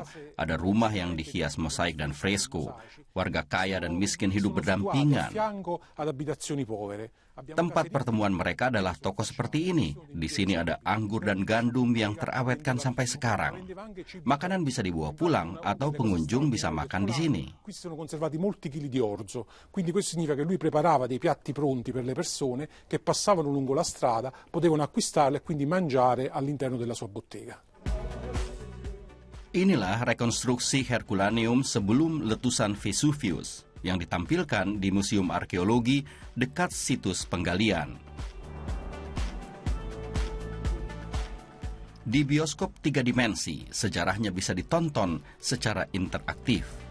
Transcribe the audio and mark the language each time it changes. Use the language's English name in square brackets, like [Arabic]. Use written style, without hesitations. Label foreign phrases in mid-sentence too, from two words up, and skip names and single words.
[Indonesian] Ada rumah yang dihias mosaik dan fresko. Warga kaya dan miskin hidup berdampingan. Tempat pertemuan mereka adalah toko seperti ini. Di sini ada anggur dan gandum yang terawetkan sampai sekarang. Makanan bisa dibawa pulang atau pengunjung bisa makan di sini. [Italian] Quindi questo significa che lui preparava dei piatti pronti per le persone che passavano lungo la strada, potevano acquistarli e quindi mangiare all'interno della sua bottega. [Indonesian] Inilah rekonstruksi Herculaneum sebelum letusan Vesuvius yang ditampilkan di Museum Arkeologi dekat situs penggalian. Di bioskop 3 dimensi, sejarahnya bisa ditonton secara interaktif.